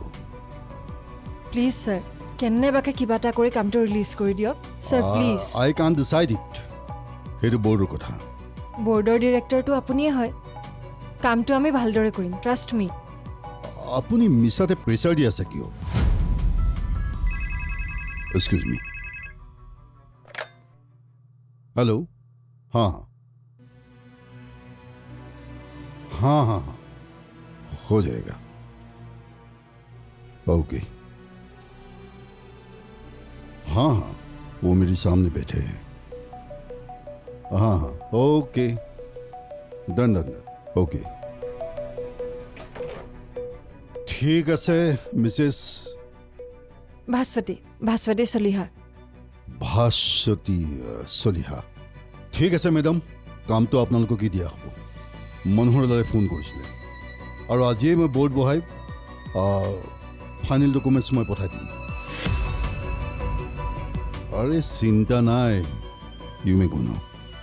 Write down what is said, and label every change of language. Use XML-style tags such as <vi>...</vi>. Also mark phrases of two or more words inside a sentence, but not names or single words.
<en>please sir</en> <as>কেনেবাকে কিবা এটা কৰি কামটো ৰিলিজ কৰি দিয়ক</as> <en>sir please I can decide it</en> <as>সেইটো বৰ্ডৰ কথা বৰ্ডৰ ডিৰেক্টৰটো আপুনিয়ে হয় কামটো আমি ভালদৰে কৰিম</as> <en>trust me</en> <as>আপুনি মিছাতে প্ৰেছাৰ দি আছে কিয়</as> <en>excuse me</en> <hi>हेलो हाँ हाँ हाँ हाँ हो जाएगा ओके हाँ हाँ वो मेरे सामने बैठे हैं हाँ हाँ</hi> <en>okay done done okay</en> <hi>ठीक है मिसेस ভাস্বতী চলিহা</hi> <as>ভাস্বতী চলিহা ঠিক আছে মেডাম কামটো আপোনালোকক কি দিয়া হ'ব মনোহৰ দাদাই ফোন কৰিছিলে আৰু আজিয়ে মই বৰ্ড বহাই</as> <en>final documents</en> <as>মই পঠাই দিম আৰে চিন্তা নাই</as> <en>you may go now</en>